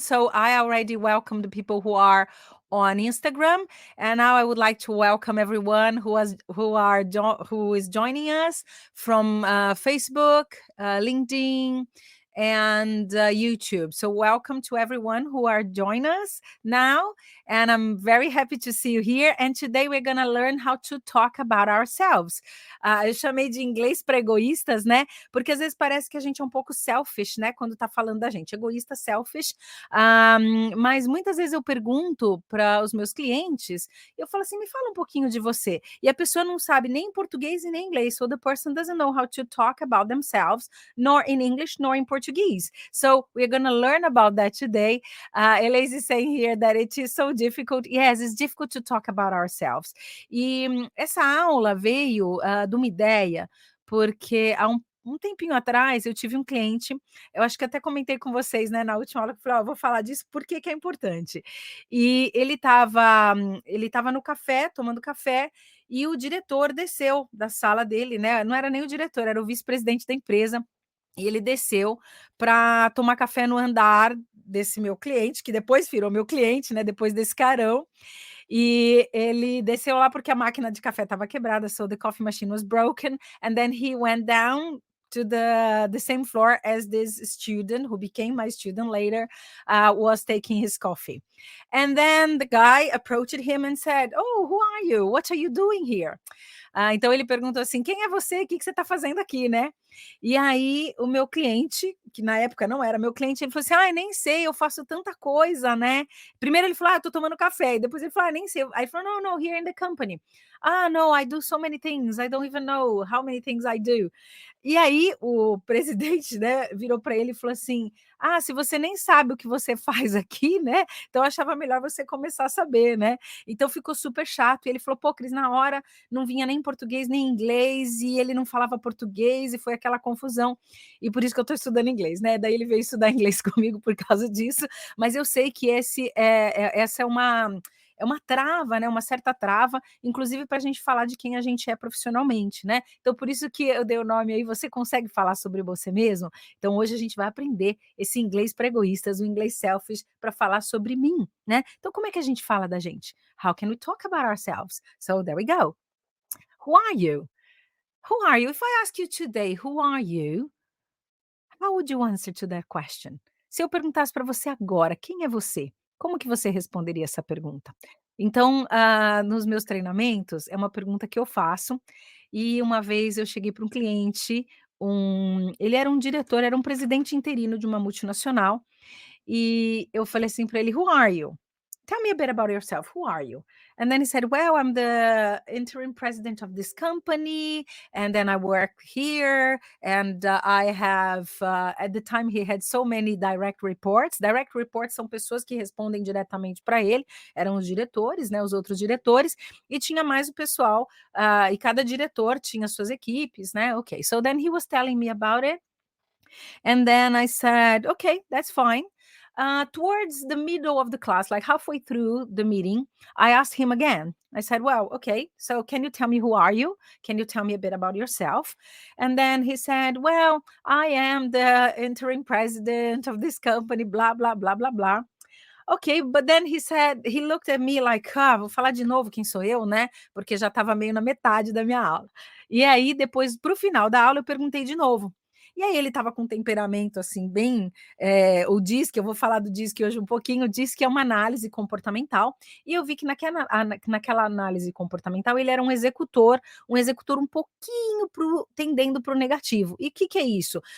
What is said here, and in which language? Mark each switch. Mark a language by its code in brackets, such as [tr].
[en] So I already welcomed the people who are on Instagram, and now I would like to welcome everyone who is joining us from Facebook, LinkedIn, and YouTube. So welcome to everyone who are joining us now, and I'm very happy to see you here. And today we're gonna learn how to talk about ourselves. [pt] Eu chamei de inglês para egoístas, né? Porque às vezes parece que a gente é um pouco selfish, né? Quando tá falando da gente, egoísta, selfish. Mas muitas vezes eu pergunto para os meus clientes, eu falo assim, me fala um pouquinho de você. E a pessoa não sabe nem português e nem inglês. [en] So the person doesn't know how to talk about themselves, nor in English, nor in Portuguese. So we're going to learn about that today. Elise is saying here that it is so difficult. Yes, it's difficult to talk about ourselves. [pt] E essa aula veio de uma ideia, porque há um tempinho atrás eu tive um cliente, eu acho que até comentei com vocês, né, na última aula, que eu falei: "Ó, eu vou falar disso, porque que é importante". E ele estava no café, tomando café, e o diretor desceu da sala dele, né, não era nem o diretor, era o vice-presidente da empresa, e ele desceu para tomar café no andar desse meu cliente, que depois virou meu cliente, né, depois desse carão. E ele desceu lá porque a máquina de café estava quebrada, [en] so the coffee machine was broken, and then he went down to the same floor as this student who became my student later was taking his coffee. And then the guy approached him and said, "Oh, who are you? What are you doing here?" [pt] Então ele perguntou assim: "Quem é você? O que que você está fazendo aqui, né?" E aí o meu cliente, que na época não era meu cliente, ele falou assim: "Ai, nem sei, eu faço tanta coisa, né?" Primeiro ele falou: "Ah, tô tomando café", e depois ele falou: "Ah, nem sei". Aí ele falou: [en] "No, no, here in the company". "Ah, no, I do so many things, I don't even know how many things I do". [pt] E aí o presidente, né, virou para ele e falou assim: "Ah, se você nem sabe o que você faz aqui, né, então eu achava melhor você começar a saber, né". Então ficou super chato, e ele falou: "Pô, Cris, na hora não vinha nem português nem inglês, e ele não falava português, e foi aquela confusão, e por isso que eu estou estudando inglês, né". Daí ele veio estudar inglês comigo por causa disso, mas eu sei que essa é uma trava, né, uma certa trava, inclusive para a gente falar de quem a gente é profissionalmente, né. Então por isso que eu dei o nome aí, "Você consegue falar sobre você mesmo?". Então hoje a gente vai aprender esse inglês para egoístas, o inglês selfish, para falar sobre mim, né. Então como é que a gente fala da gente? [en] How can we talk about ourselves? So there we go. Who are you? Who are you? If I ask you today, who are you? How would you answer to that question? [pt] Se eu perguntasse para você agora, quem é você? Como que você responderia essa pergunta? Então, nos meus treinamentos, é uma pergunta que eu faço, e uma vez eu cheguei para um cliente, ele era um diretor, era um presidente interino de uma multinacional, e eu falei assim para ele: [en] "Who are you? Tell me a bit about yourself. Who are you?" And then he said, "Well, I'm the interim president of this company, and then I work here, and I have." At the time, he had so many direct reports. [pt] Direct reports são pessoas que respondem diretamente para ele, eram os diretores, né, os outros diretores, e tinha mais o pessoal, e cada diretor tinha suas equipes, né? [en] Okay, so then he was telling me about it. And then I said, "Okay, that's fine." Towards the middle of the class, like halfway through the meeting, I asked him again. I said, "Well, okay, so can you tell me, who are you? Can you tell me a bit about yourself?" And then he said, "Well, I am the interim president of this company, blah, blah, blah, blah, blah." Ok, but then he looked at me like, [pt] vou falar de novo quem sou eu, né? Porque já estava meio na metade da minha aula. E aí, depois, para o final da aula, eu perguntei de novo. E aí ele estava com um temperamento assim, bem. O DISC, eu vou falar do DISC hoje um pouquinho. O DISC é uma análise comportamental, e eu vi que naquela análise comportamental ele era um executor um pouquinho tendendo para o negativo. E o que é isso?